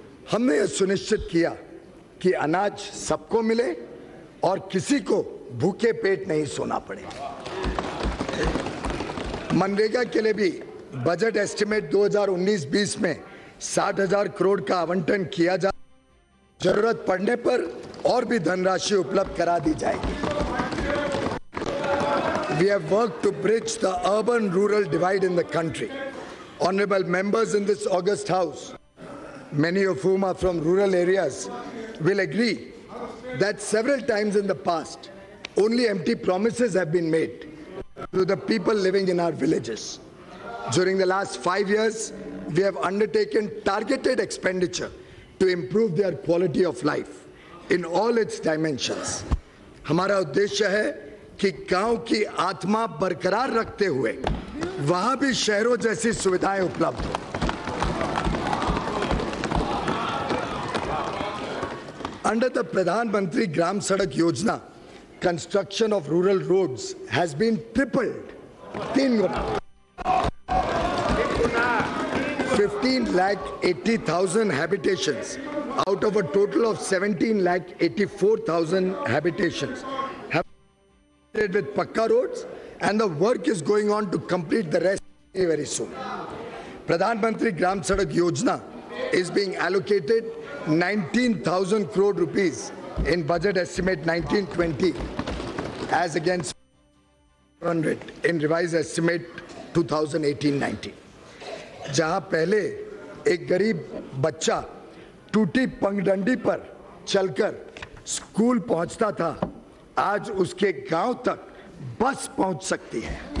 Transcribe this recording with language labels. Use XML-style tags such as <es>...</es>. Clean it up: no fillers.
<hi>हमने यह सुनिश्चित किया कि अनाज सबको मिले और किसी को भूखे पेट नहीं सोना पड़े। मनरेगा के लिए भी बजट एस्टिमेट 2019-20 में 60,000 करोड़ का आवंटन किया जा, जरूरत पड़ने पर और भी धनराशि उपलब्ध करा दी जाएगी।</hi> <en>We have worked to bridge the urban-rural divide in the country. Honorable members in this august house, many of whom are from rural areas, will agree that several times in the past, only empty promises have been made to the people living in our villages. During the last 5 years, we have undertaken targeted expenditure to improve their quality of life in all its dimensions.</en> <hi>हमारा उद्देश्य है कि गांव की आत्मा बरकरार रखते हुए वहां भी शहरों जैसी सुविधाएं उपलब्ध हो।</hi> <en>Under the Pradhan Mantri Gram Sadak Yojana, construction of rural roads has been tripled, 3 guna. 15,80,000 habitations out of a total of 17,84,000 habitations have been with Pakka roads, and the work is going on to complete the rest very soon. Pradhan Mantri Gram Sadak Yojana is being allocated 19,000 crore rupees in budget estimate 1920 as against 100 in revised estimate 2018-19.</en> <hi>जहां पहले एक गरीब बच्चा टूटी पगडंडी पर चलकर school पहुंचता था, आज उसके गांव तक बस पहुंच सकती है।</hi>